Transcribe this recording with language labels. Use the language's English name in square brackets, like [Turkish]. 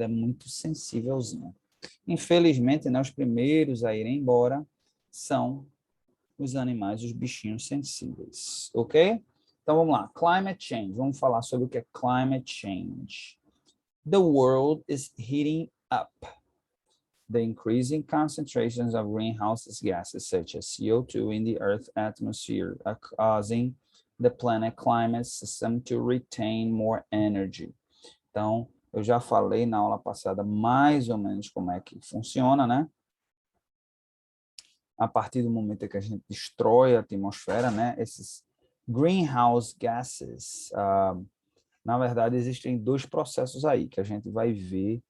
[Portuguese] Ele é muito sensívelzinho. Infelizmente, né, os primeiros a irem embora são os animais, os bichinhos sensíveis, ok? Então vamos lá, climate change. Vamos falar sobre o que é climate change. [English] The world is heating up. The increasing concentrations of greenhouse gases such as CO2 in the Earth's atmosphere are causing the planet climate system to retain more energy. [Portuguese] Então, eu já falei na aula passada mais ou menos como é que funciona, né? A partir do momento que a gente destrói a atmosfera, né? Esses greenhouse gases, na verdade, existem dois processos aí que a gente vai ver.